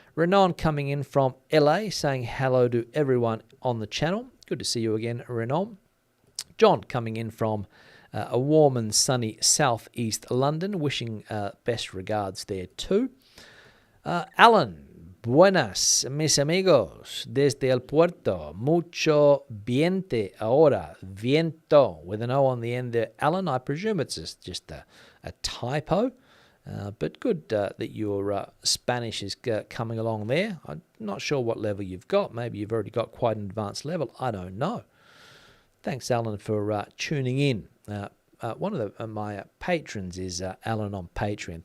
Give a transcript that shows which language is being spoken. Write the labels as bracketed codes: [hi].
[en] Renan coming in from LA saying hello to everyone on the channel. Good to see you again, Renan. John coming in from a warm and sunny southeast London, wishing best regards there too. [es] Alan, buenas, mis amigos, desde el puerto, mucho viento ahora, viento, [en] with an O on the end there. Alan, I presume it's just a typo, but good that your Spanish is coming along there. I'm not sure what level you've got. Maybe you've already got quite an advanced level. I don't know. Thanks, Alan, for tuning in. One of my patrons is Alan on Patreon.